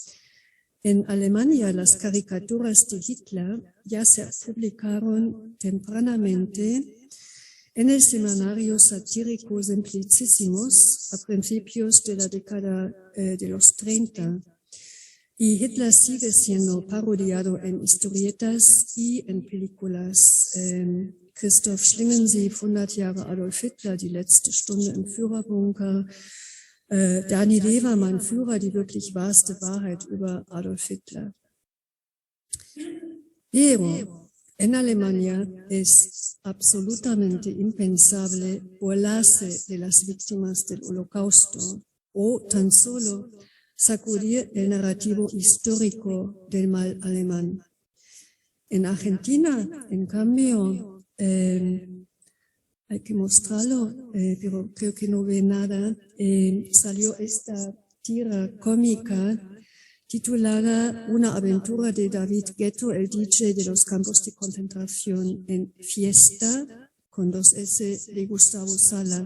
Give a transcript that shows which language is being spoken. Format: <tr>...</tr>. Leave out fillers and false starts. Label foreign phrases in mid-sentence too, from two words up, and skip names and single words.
<es>En Alemania, las caricaturas de Hitler ya se publicaron tempranamente en el semanario satírico Simplicissimus a principios de la década de los 30. Y Hitler sigue siendo parodiado en historietas y en películas.</es> <de>Christoph Schlingensee, 100 Jahre Adolf Hitler, die letzte Stunde im Führerbunker. Dani Lever, mein Führer, die wirklich wahrste Wahrheit über Adolf Hitler.</de> <es>Pero En Alemania es absolutamente impensable burlarse de las víctimas del Holocausto o tan solo sacudir el narrativo histórico del mal alemán. En Argentina, en cambio, hay que mostrarlo, pero creo que no ve nada, salió esta tira cómica titulada Una aventura de David Guetto, el DJ de los campos de concentración, en Fiesta, con 2 S, de Gustavo Sala.</es>